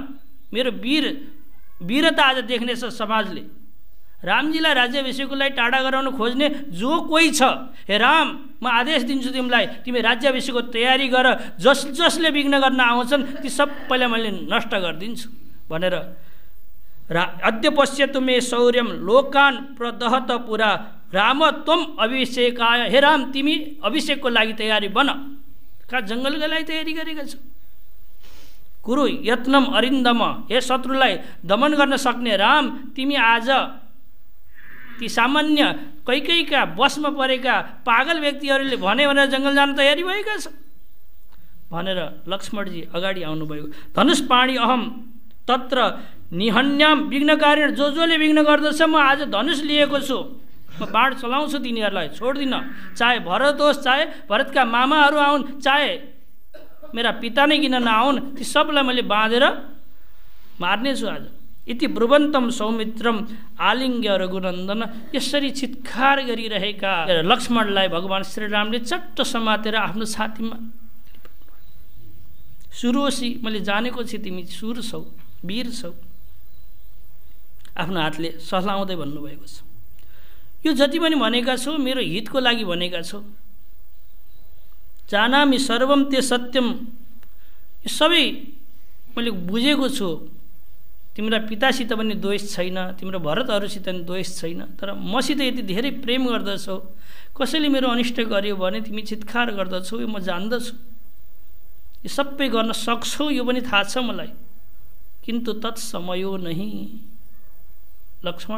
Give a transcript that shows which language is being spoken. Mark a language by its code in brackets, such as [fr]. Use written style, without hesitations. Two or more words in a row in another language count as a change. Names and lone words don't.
[ne] मेरो वीरता आज देख्नेछ समाजले। रामजीलाई राज्याभिषेकको लागि टाढा गराउन खोज्ने जो कोही छ, हे राम म आदेश दिन्छु तिमीलाई, तिमी राज्याभिषेकको तयारी गर, जसले विघ्न गर्न आउँछन् ती सबैलाई मैले नष्ट गरिदिन्छु भनेर [sa] अद्य पश्यतु मे शौर्यम लोकान प्रदहत पुरा राम त्वम अभिषेकाय। [ne] हे राम तिमी अभिषेकको लागि तयारी बन। कहाँ जङ्गलका लागि तयारी गरेका छौ? [sa] कुरु यत्नम अरिन्दम। [ne] हे शत्रुलाई दमन गर्न सक्ने राम तिमी आज ती सामान्य कैकैका बसमा परेका पागल व्यक्तिहरूले भने भनेर जङ्गल जान तयारी भएका छ भनेर लक्ष्मणजी अगाडि आउनुभयो। [sa] धनुष पाणी अहम तत्र निहन्याम विघ्नकारिण। [ne] जसले विघ्न गर्दछ म आज धनुष लिएको छु, म बाण चलाउँछु, तिनीहरूलाई छोड्दिनँ। चाहे भरत होस्, चाहे भरतका मामाहरू आउन्, चाहे मेरा पिता नै किन नआउन्, ती सबलाई मैले बाँधेर मार्नेछु आज। [sa] इति ब्रुवन्तम सौमित्रम आलिङ्ग्य रघुनन्दन। [ne] यसरी चित्कार गरिरहेका लक्ष्मणलाई भगवान् श्रीरामले चट्ट समातेर आफ्नो छातीमा, सुरोसी मैले जानेको छु तिमी सुर छौ, वीर छौ, आफ्नो हातले सहलाउँदै भन्नुभएको छ। यो जति पनि भनेका छौ मेरो हितको लागि भनेका छौ। [sa] जानामि सर्वम ते सत्यम। [ne] यो सबै मैले बुझेको छु। तिम्रो पितासित पनि द्वेष छैन, तिम्रो भरतहरूसित पनि द्वेष छैन, तर मसित यति धेरै प्रेम गर्दछौ, कसैले मेरो अनिष्ट गर्यो भने तिमी चित्कार गर्दछौ, यो म जान्दछु। यो सबै गर्न सक्छौ यो पनि थाहा छ मलाई, [sa] किन्तु तत्समयो नहीं [ne] लक्ष्मण।